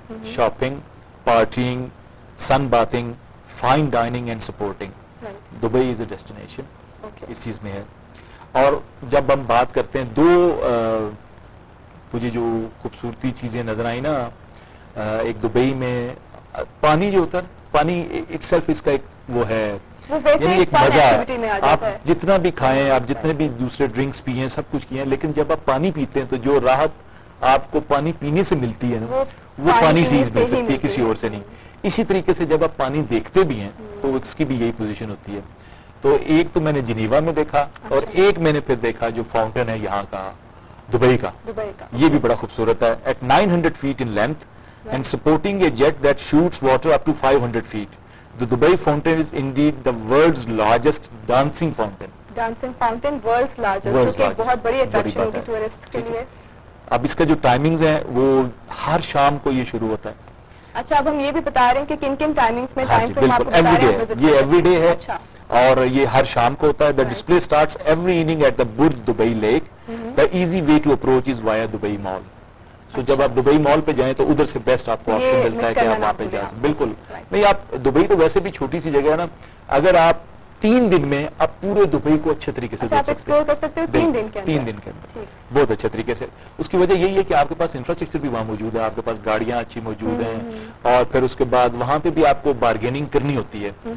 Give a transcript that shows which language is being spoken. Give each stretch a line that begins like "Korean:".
English: shopping, partying, sun-bathing, fine dining and supporting. Dubai is a destination.
Urdu: اس چیز میں ہے. اور جب ہم بات کرتے ہیں دو مجھے جو خوبصورتی چیزیں نظر آئی نا ایک دبئی میں پانی جو ہوتا ہے پانی اٹ سیلف اس کا ایک وہ ہے یعنی ایک مزہ ہے. آپ جتنا بھی کھائیں آپ جتنے بھی دوسرے ڈرنکس پیئیں سب کچھ کیے لیکن جب آپ پانی پیتے ہیں تو جو راحت آپ کو پانی پینے سے ملتی ہے نا وہ پانی سے مل سکتی ہے کسی اور سے نہیں. اسی طریقے سے جب آپ پانی دیکھتے بھی ہیں تو اس کی بھی یہی پوزیشن ہوتی ہے. تو ایک تو میں نے جنیوا میں دیکھا اور ایک میں نے پھر دیکھا جو فاؤنٹین ہے یہاں کا دبئی کا یہ بھی بڑا خوبصورت ہے.
English: at 900 feet in length and supporting a jet that shoots water up to 500 feet. The Dubai fountain is indeed the world's largest dancing fountain. Dancing fountain world's largest.
Urdu: جو کہ بہت بڑی اٹریکشن ہوگی ٹورسٹ کے لیے. اب اس کا جو ٹائمنگز ہیں وہ ہر شام کو یہ شروع ہوتا ہے. اچھا اب ہم یہ بھی بتا رہے ہیں کہ کن کن ٹائمنگز میں ٹائم فریم آپ کو بتا رہے ہیں. یہ ایوری ڈے ہے اور یہ ہر شام کو ہوتا ہے.
English: The display starts every evening at the Burj Dubai Lake. The easy way to approach is via Dubai Mall.
Urdu: So جب آپ دبئی مال پہ جائیں تو ادھر سے بیسٹ آپ کو آپشن ملتا ہے کہ آپ وہاں پہ جا سکیں. بالکل نہیں آپ دبئی تو ویسے بھی چھوٹی سی جگہ ہے نا اگر آپ 3 دن میں آپ پورے دبئی کو اچھے طریقے سے دیکھ سکتے ہو 3 دن کے اندر بہت اچھے طریقے سے. اس کی وجہ یہی ہے کہ آپ کے پاس انفراسٹرکچر بھی وہاں موجود ہے آپ کے پاس گاڑیاں اچھی موجود ہیں اور پھر اس کے بعد وہاں پہ بھی آپ کو بارگیننگ کرنی ہوتی ہے.